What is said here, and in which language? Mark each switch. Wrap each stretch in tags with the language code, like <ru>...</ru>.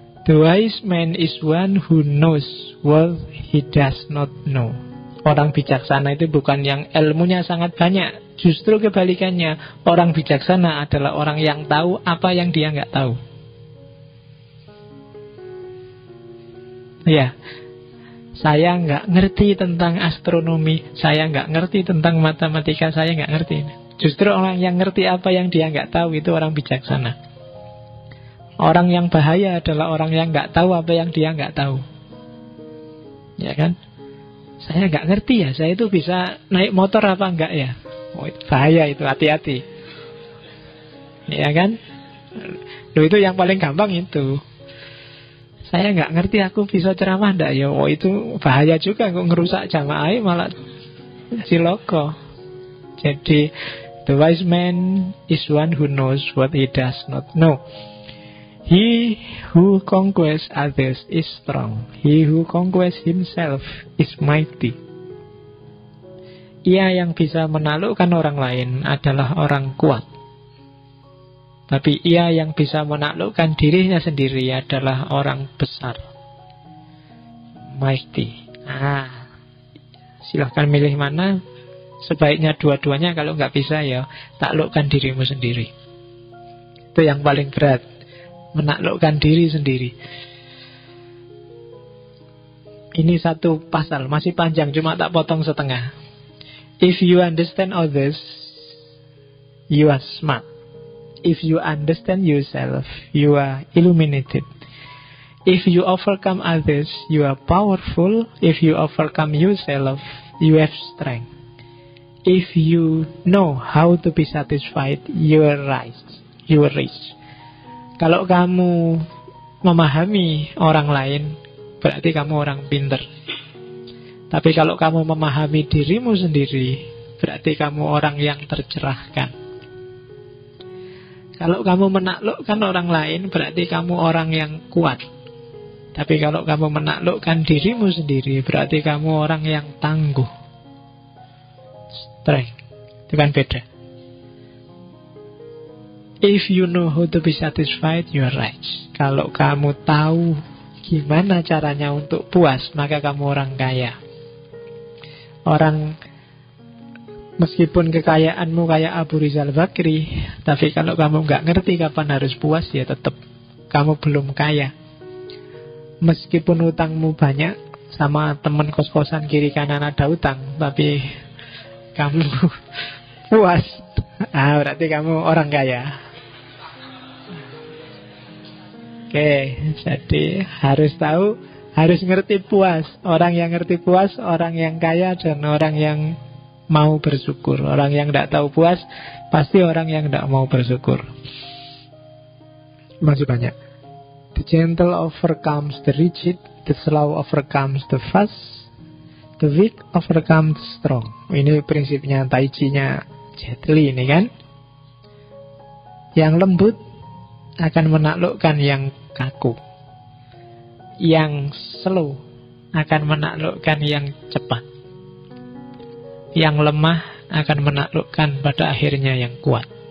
<en>The wise man is one who knows what he does not know.</en> <id>Orang bijaksana itu bukan yang ilmunya sangat banyak. Justru kebalikannya. Orang bijaksana adalah orang yang tahu apa yang dia nggak tahu. Ya, saya nggak ngerti tentang astronomi, saya nggak ngerti tentang matematika, saya nggak ngerti. Justru orang yang ngerti apa yang dia nggak tahu itu orang bijaksana. Orang yang bahaya adalah orang yang nggak tahu apa yang dia nggak tahu. Ya kan? Saya nggak ngerti ya, saya itu bisa naik motor apa enggak ya? Oh, itu bahaya itu, hati-hati. Ya kan? Loh, itu yang paling gampang itu. Saya nggak ngerti aku bisa ceramah enggak ya? Oh, itu bahaya juga, kok ngerusak jamaah malah ciloko. Jadi</id> <en>the wise man is one who knows what he does not know. He who conquers others is strong. He who conquers himself is mighty.</en> <id>Ia yang bisa menaklukkan orang lain adalah orang kuat. Tapi ia yang bisa menaklukkan dirinya sendiri adalah orang besar. Mighty. Silahkan milih mana. Sebaiknya dua-duanya, kalau nggak bisa ya taklukkan dirimu sendiri. Itu yang paling berat. Menaklukkan diri sendiri. Ini satu pasal, masih panjang, cuma tak potong setengah.</id> <en>If you understand others, you are smart. If you understand yourself, you are illuminated. If you overcome others, you are powerful. If you overcome yourself, you have strength. If you know how to be satisfied, you are rich.</en> <id>Kalau kamu memahami orang lain, berarti kamu orang pinter. Tapi kalau kamu memahami dirimu sendiri, berarti kamu orang yang tercerahkan. Kalau kamu menaklukkan orang lain, berarti kamu orang yang kuat. Tapi kalau kamu menaklukkan dirimu sendiri, berarti kamu orang yang tangguh. Strength. Itu kan beda.</id> <en>If you know how to be satisfied, you are rich.</en> <id>Kalau kamu tahu gimana caranya untuk puas, maka kamu orang kaya. Orang, meskipun kekayaanmu kayak Abu Rizal Bakri, tapi kalau kamu nggak ngerti kapan harus puas, ya tetap kamu belum kaya. Meskipun utangmu banyak, sama teman kos-kosan kiri kanan ada utang, tapi kamu puas, berarti kamu orang kaya. Oke, jadi harus tahu, harus ngerti puas. Orang yang ngerti puas, orang yang kaya, dan orang yang mau bersyukur. Orang yang tidak tahu puas, pasti orang yang tidak mau bersyukur. Masih banyak. The gentle overcomes the rigid, the slow overcomes the fast, the weak overcomes the strong. Ini prinsipnya Tai Chi-nya Jet Li ini kan. Yang lembut akan menaklukkan yang kaku. Yang slow akan menaklukkan yang cepat. Yang lemah akan menaklukkan pada akhirnya yang kuat.</id>